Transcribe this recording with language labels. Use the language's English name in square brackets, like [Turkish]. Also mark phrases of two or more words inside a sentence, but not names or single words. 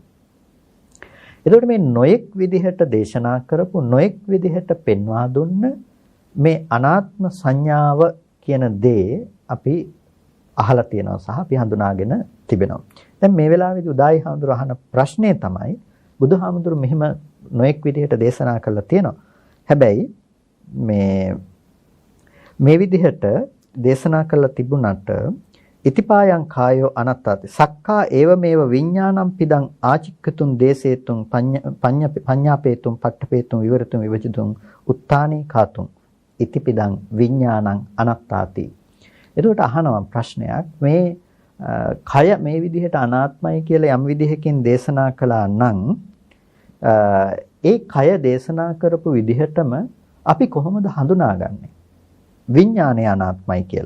[Sinhala] එතකොට මේ නොයෙක් විදිහට දේශනා කරපු නොයෙක් විදිහට පෙන්වා දුන්න මේ අනාත්ම සංඥාව කියන දේ අපි අහලා තියෙනවා සහ අපි හඳුනාගෙන තිබෙනවා. දැන් මේ වෙලාවේදී උදායි හාමුදුරුවෝ අහන ප්‍රශ්නේ තමයි බුදුහාමුදුරුවෝ මෙහෙම නොඑක් විදිහට දේශනා කරලා තියෙනවා. හැබැයි මේ විදිහට දේශනා කරලා තිබුණාට [Pali] ඉතිපායං කායෝ අනත්තාති සක්කා ඒවමේව විඥානම් පිදං ආචික්කතුන් දේසේතුන් පඤ්ඤාපේතුන් පට්ඨපේතුන් විවරතුන් විවජිතුන් උත්තානේ කාතුන් ඉතිපිදං විඥානං අනත්තාති. [Sinhala] එතකොට අහනවා ප්‍රශ්නයක් මේ කය මේ විදිහට අනාත්මයි කියලා යම් විදිහකින් දේශනා කළා නම් ඒ කය දේශනා කරපු විදිහටම අපි කොහොමද හඳුනාගන්නේ විඥානය අනාත්මයි කියලා?